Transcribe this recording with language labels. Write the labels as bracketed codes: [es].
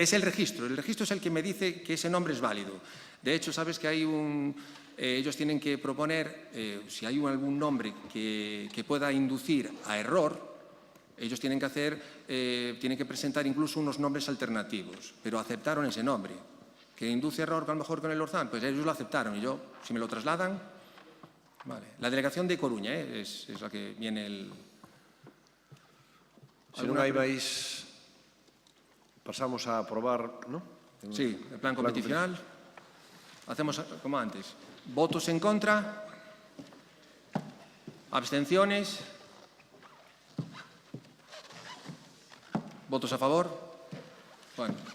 [es] Es el registro es el que me dice que ese nombre es válido. De hecho, sabes que hay ellos tienen que proponer, si hay algún nombre que pueda inducir a error, ellos tienen que presentar incluso unos nombres alternativos, pero aceptaron ese nombre. Que induce error a lo mejor con el Orzán, pues ellos lo aceptaron y yo, si me lo trasladan, vale. La delegación de Coruña es la que viene el... [gl] Si non hai máis, pasamos a aprobar, ¿no? [es] Sí, el plan competicional. Hacemos como antes. ¿Votos en contra? ¿Abstenciones? ¿Votos a favor? Bueno.